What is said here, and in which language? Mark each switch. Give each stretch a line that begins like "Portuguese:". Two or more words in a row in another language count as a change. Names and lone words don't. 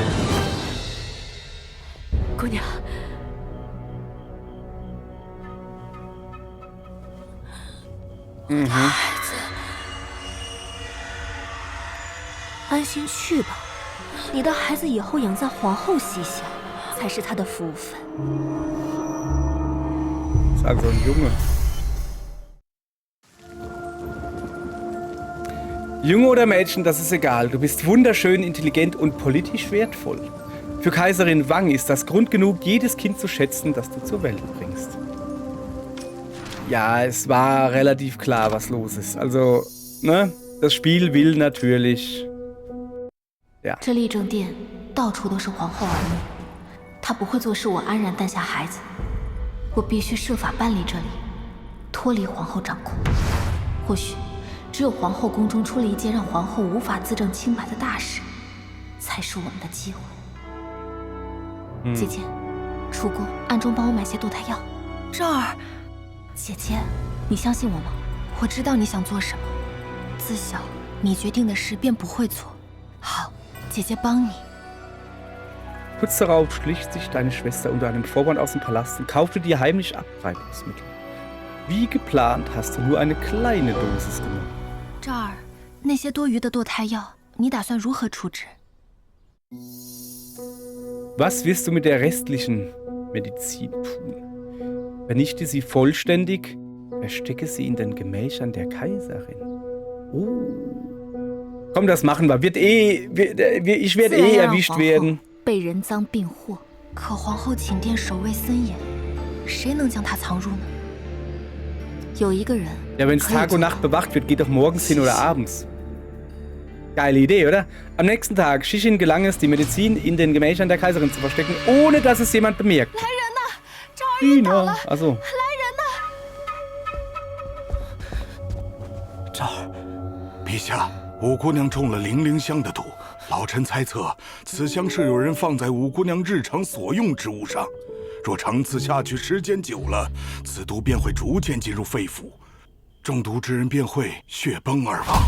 Chinese: 姑娘，孩子， 安心去吧，你的孩子以后养在皇后膝下，才是他的福分。
German: Ist also ein Junge. Junge oder Mädchen, das ist egal. Du bist wunderschön, intelligent und politisch wertvoll. Für Kaiserin Wang ist das Grund genug, jedes Kind zu schätzen, das du zur Welt bringst. Ja, es war relativ klar, was los ist. Also, ne? Das Spiel will natürlich... Ja.
Chinese: 这立正殿到处都是皇后儿女，她不会坐视我安然诞下孩子。我必须设法搬离这里，脱离皇后掌控。或许，只有皇后宫中出了一件让皇后无法自证清白的大事，才是我们的机会。姐姐，出宫暗中帮我买些堕胎药。这儿，姐姐，你相信我吗？我知道你想做什么，自小你决定的事便不会错。好，姐姐帮你。
German: Kurz darauf schlich sich deine Schwester unter einem Vorwand aus dem Palast und kaufte dir heimlich Abtreibungsmittel. Wie geplant hast du nur eine kleine Dosis genommen.
Chinese: 这儿，那些多余的堕胎药，你打算如何处置？
German: Was wirst du mit der restlichen Medizin tun? Vernichte sie vollständig, verstecke sie in den Gemächern der Kaiserin. Oh. Komm, das machen wir. Ich werde erwischt werden.
Chinese: 被人赃并获，可皇后寝殿守卫森严，谁能将她藏入呢？有一个人。
German: Ja, wenn es Tag und Nacht bewacht wird, geht doch morgens hin oder abends. Geile Idee, oder? Am nächsten Tag, Shishin gelang es, die Medizin in den Gemächern der Kaiserin zu verstecken, ohne dass es jemand bemerkt. Ina, also.
Chinese: 这儿，陛下，五姑娘中了零灵香的毒。老臣猜测，此香是有人放在五姑娘日常所用之物上。若长此下去，时间久了，此毒便会逐渐进入肺腑，中毒之人便会血崩而亡。